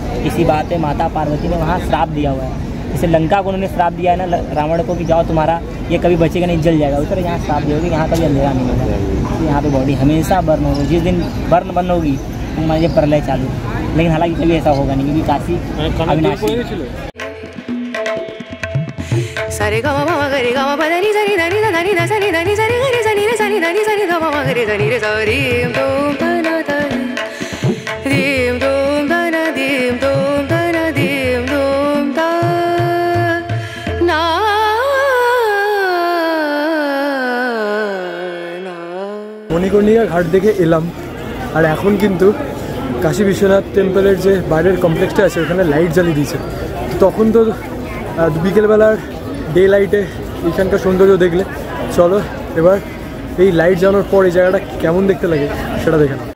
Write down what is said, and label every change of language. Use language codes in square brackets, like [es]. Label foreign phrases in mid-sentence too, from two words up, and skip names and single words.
[hi] इसी बात पे माता पार्वती ने वहाँ श्राप दिया हुआ है। जैसे लंका को उन्होंने श्राप दिया है ना रावण को कि जाओ तुम्हारा ये कभी बचेगा नहीं, जल जाएगा, उस तरह यहाँ श्राप दिया होगी, यहाँ कभी अंधेरा नहीं होगा। यहाँ पे बॉडी हमेशा बर्न होगी, जिस दिन बर्न बंद होगी तो मान लीजिए प्रलय चालू। लेकिन हालांकि कभी ऐसा होगा नहीं, क्योंकि काशी अविनाशी। सारे गा मा गा रे गा मा दा नि सा नि दा नि दा नि दा सा नि दा नि सा रे गा रे सा नि रे सा नि दा नि सा नि दा मा गा रे सा नि रे सा रीम दोम दा ना दा रीम दोम दा ना दीम दोम दा ना दीम दोम दा ना ना। [bn] মণিকর্ণিকা ঘাট দেখে এলাম আর এখন কিন্তু কাশী বিশ্বনাথ টেম্পলের যে বাইরের কমপ্লেক্সটা আছে ওখানে লাইট জ্বালিয়ে দিয়েছে। তখন তো বিকেলবেলার [en] day light [bn] এখানকার সৌন্দর্য দেখলে, চলো এবার এই লাইট জ্বালানোর পর এই জায়গাটা কেমন দেখতে লাগে সেটা দেখে নাও।